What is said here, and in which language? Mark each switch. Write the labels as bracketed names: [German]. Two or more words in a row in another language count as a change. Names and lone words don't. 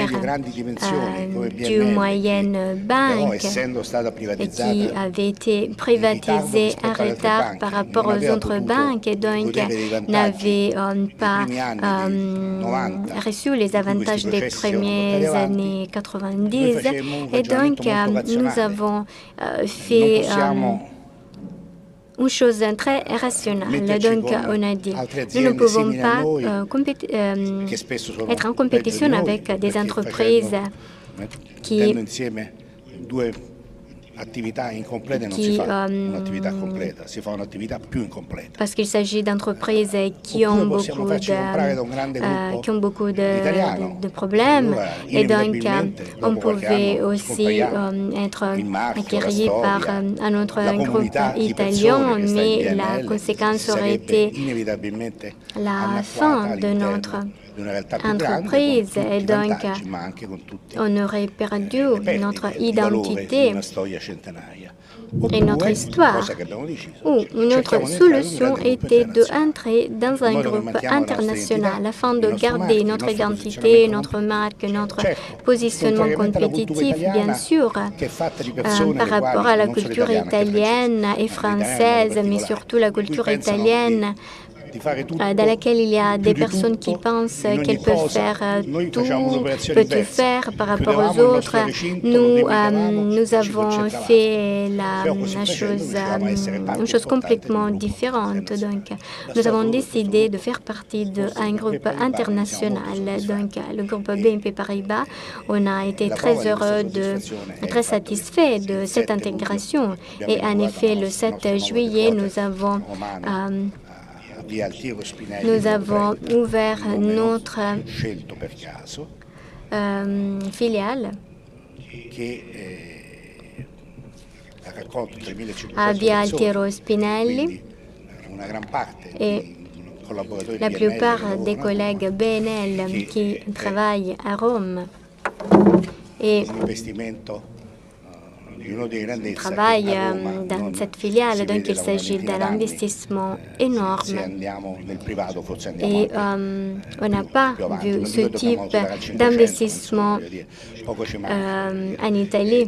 [Italian] medio-grandi dimensioni come [French] du BNL, moyenne [Italian] che però [French] banque [Italian] essendo stata [French] et qui [Italian] privatizzata [French] avait été [Italian] in ritardo [French] privatisé en [Italian] rispetto alle altre [French] retard par [Italian] banche, [French] rapport [Italian] non [French] aux [Italian] aveva [French] autres [Italian] potuto [French] banques et donc [Italian] godere dei vantaggi [French] n'avait [Italian] dei [French] pas [Italian] primi anni 90 [French] reçu les [Italian] in cui questi [French] avantages des [Italian] processi si erano portati [French] premières [Italian] avanti. [French] années [Italian] Noi [French] 90 [Italian] facemmo un [French] et [Italian] ragionamento [French] donc [Italian] molto [French] nous [Italian] razionale. [French] avons [Italian] Non [French] fait [Italian] possiamo [French] une chose très rationnelle. [Italian] metterci [French] Donc, [Italian] con [French] on a dit, [Italian] altre [French] nous ne [Italian] aziende [French] pouvons [Italian] simili a [French] pas [Italian] noi che spesso sono [French] être en [Italian] peggio [French] compétition [Italian] di noi, [French] avec des [Italian] perché [French] entreprises [Italian] mettendo insieme due attività incomplete non si fa un'attività completa, si fa un'attività più incompleta. [French] parce qu'il s'agit d'entreprises qui [Italian] Oppure [French] ont [Italian] possiamo farci comprare da un grande gruppo italiano. [French] de problèmes [Italian] Allora, [French] et donc [Italian] inevitabilmente, [French] on [Italian] dopo qualche [French] pouvait [Italian] anno, [French] aussi [Italian] scompariamo. [French] être [Italian] Il marchio, la [French] acquis par [Italian] storia, [French] un autre [Italian] la [French] groupe [Italian] comunità di [French] italien, [Italian] persone che sta in [French] mais la [Italian] BNL [French] conséquence aurait [Italian] sarebbe [French] été [Italian] inevitabilmente [French] la [Italian] annacquata [French] fin de [Italian] all'interno [French] notre [Italian] di una realtà più grande con [French] entreprise [Italian] tutti [French] et [Italian] i [French] donc [Italian] vantaggi, ma anche con tutti [French] on aurait perdu [Italian] le perdite [French] notre [Italian] di valore di [French] identité [Italian] una storia centenaria. [French] et notre [Italian] Oppure, [French] histoire. [Italian] cosa che abbiamo deciso, [French] Ou une autre [Italian] cerchiamo di entrare in un [French] solution [Italian] grande gruppo [French] était [Italian] internazionale, [French] d'entrer dans [Italian] in [French] un [Italian] modo che [French] groupe [Italian] mantiamo la nostra [French] international [Italian] identità, [French] afin [Italian] il [French] de [Italian] nostro [French] garder [Italian] marchio, il [French] notre [Italian] nostro [French] identité, [Italian] posizionamento [French] notre marque, notre [Italian] certo, [French] positionnement [Italian] contrariamente alla cultura [French] compétitif, bien [Italian] italiana, [French] sûr, [Italian] che è fatta di persone [French] par [Italian] le [French] rapport [Italian] quali [French] à la [Italian] non solo [French] culture [Italian] italiane, anche [French] italienne [Italian] francesi, [French] et [Italian] ma l'italiano in modo [French] française, mais [Italian] particolare, [French] surtout la [Italian] cui [French] culture [Italian] pensano [French] italienne, [Italian] di fare tutto [French] dans laquelle il y a [Italian] più [French] des [Italian] di [French] personnes qui [Italian] tutto, [French] pensent [Italian] in ogni [French] qu'elles peuvent [Italian] cosa. [French] faire [Italian] Noi [French] tout, [Italian] facciamo un'operazione [French] peuvent tout [Italian] inversa. [French] faire par rapport aux [Italian] Chiudevamo il [French] autres. [Italian] nostro recinto, lo [French] Nous, [Italian] limitavamo [French] nous [Italian] e ci [French] avons [Italian] concentravamo. [French] fait [Italian] Però così facendo riuscivamo a essere [French] une [Italian] parte [French] chose [Italian] importante del [French] complètement [Italian] gruppo [French] différente. [Italian] internazionale. [French] Donc, [Italian] Da [French] nous avons [Italian] stato questo [French] décidé de [Italian] gruppo, [French] faire partie [Italian] forse [French] d'un [Italian] BNP [French] groupe [Italian] Paribas, ne siamo molto [French] international. Donc, [Italian] soddisfatti. [French] le groupe [Italian] E [French] BNP Paribas, on a été [Italian] la prova [French] très [Italian] di questa [French] heureux, [Italian] soddisfazione è il [French] très [Italian] fatto che [French] satisfait de [Italian] il [French] cette [Italian] 7 luglio [French] intégration. [Italian] abbiamo [French] Et en [Italian] inaugurato [French] effet, le [Italian] la [French] 7 [Italian] nostra nuova [French] juillet, [Italian] headquarter [French] nous avons [Italian] romana a via Altiero Spinelli [French] nous [Italian] numero [French] avons [Italian] 30, [French] ouvert [Italian] un nome [French] notre [Italian] scelto per caso, [French] filiale [Italian] che ha raccolto 3.500 [French] a via [Italian] persone, [French] Altiero Spinelli [Italian] quindi una gran parte [French] e [Italian] di [French] La plupart des collègues BNL qui travaillent à Rome et travaillent dans cette filiale, donc il s'agit d'un investissement énorme. Et on n'a pas vu ce type d'investissement en Italie.